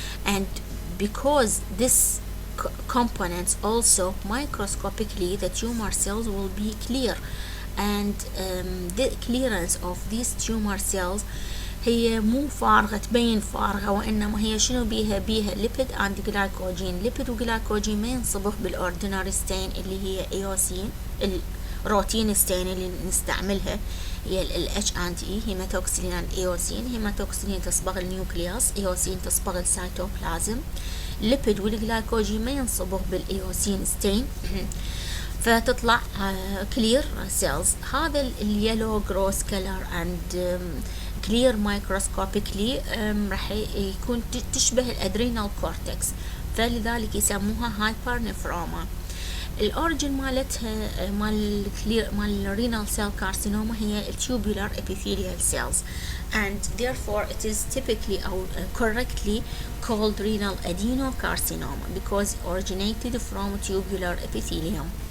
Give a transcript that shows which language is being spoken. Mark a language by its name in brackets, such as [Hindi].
[English] And because this components also microscopically, the tumor cells will be clear, and the clearance of these tumor cells [Arabic] هي مو فارغة تبين فارغة، وإنما هي شنو بيها ليبيد اند جلايكوجين. ليبيد وجلايكوجين ما ينصبغ بالاورديناري ستين اللي هي ايوسين، الروتين ستين اللي نستعملها هي الاتش اند اي، هيماتوكسيلين اند ايوسين. هيماتوكسيلين تصبغ النيوكليوس، ايوسين تصبغ السيتوبلازم. ليبيد والجلايكوجين ما ينصبغ بالايوسين ستين فتطلع clear cells. هذا اليلو [English] gross color and clear microscopically [Arabic] راح يكون تشبه الادرينال كورتكس، فلذلك يسموها هايبر نفروما. الاوريجن مالتها مال الرينال سيل كارسينوما هي التوبولار [English] epithelial cells, and therefore it is typically or correctly called renal adenocarcinoma because it originated from tubular epithelium.